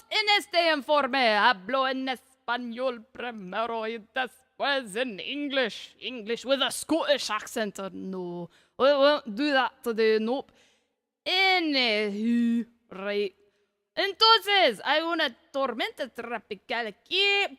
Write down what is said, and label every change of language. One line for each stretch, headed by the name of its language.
Spanish: En este informe hablo en español primero y después en English.
English: English with a Scottish accent. No, we won't do that today, nope. Anywho, right.
Spanish: Entonces, hay una tormenta tropical aquí.